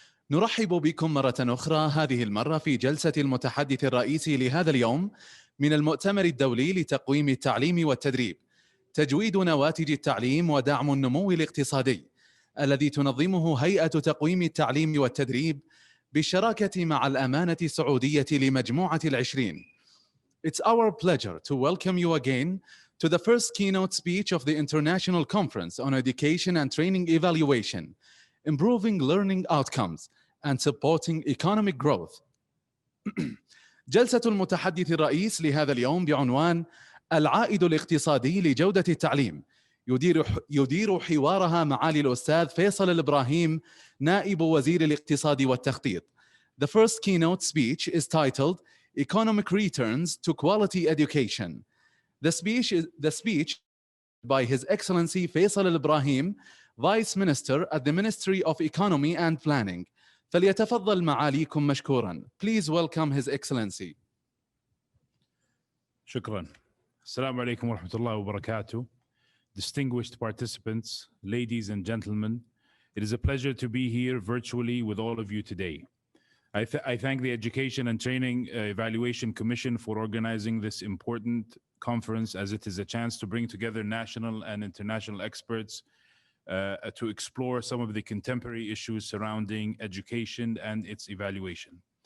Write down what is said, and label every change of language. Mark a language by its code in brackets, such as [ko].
[ar] نرحب بكم مرة أخرى، هذه المرة في جلسة المتحدث الرئيسي لهذا اليوم من المؤتمر الدولي لتقويم التعليم والتدريب، تجويد نواتج التعليم ودعم النمو الاقتصادي، الذي تنظمه هيئة تقويم التعليم والتدريب بالشراكة مع الأمانة السعودية لمجموعة العشرين. [en] It's our pleasure to welcome you again to the first keynote speech of the International Conference on Education and Training Evaluation, Improving Learning Outcomes and Supporting Economic Growth. [ar] جلسة المتحدث الرئيس لهذا اليوم بعنوان العائد الاقتصادي لجودة التعليم، يدير حوارها معالي الأستاذ فيصل الإبراهيم، نائب وزير الاقتصاد والتخطيط. [en] The first keynote speech is titled Economic Returns to Quality Education. The speech by His Excellency Faisal Alibrahim, Vice Minister at the Ministry of Economy and Planning. [ar] فليتفضل معاليكم مشكورا. [en] Please welcome His Excellency. [ar] شكرا. السلام عليكم ورحمة الله وبركاته. [en] Distinguished participants, ladies and gentlemen, it is a pleasure to be here virtually with all of you today. I thank the Education and Training Evaluation Commission for organizing this important conference, as it is a chance to bring together national and international experts to explore some of the contemporary issues surrounding education and its evaluation.